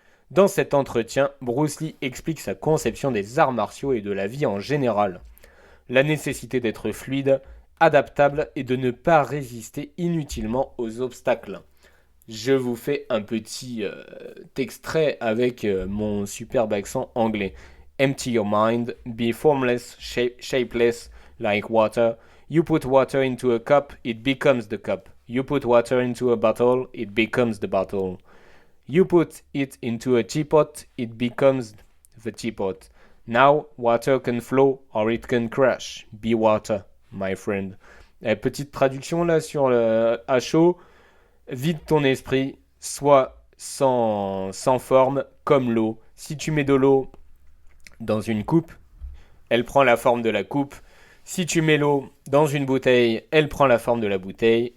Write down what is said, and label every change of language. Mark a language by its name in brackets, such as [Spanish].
[French] Dans cet entretien, Bruce Lee explique sa conception des arts martiaux et de la vie en général. La nécessité d'être fluide, adaptable et de ne pas résister inutilement aux obstacles. Je vous fais un petit extrait avec mon superbe accent anglais. [English] Empty your mind, be formless, shapeless, like water. You put water into a cup, it becomes the cup. You put water into a bottle, it becomes the bottle. You put it into a teapot, it becomes the teapot. Now, water can flow or it can crash. Be water, my friend. [French] Petite traduction là sur le à chaud. Vide ton esprit, sois sans forme comme l'eau. Si tu mets de l'eau dans une coupe, elle prend la forme de la coupe. Si tu mets l'eau dans une bouteille, elle prend la forme de la bouteille.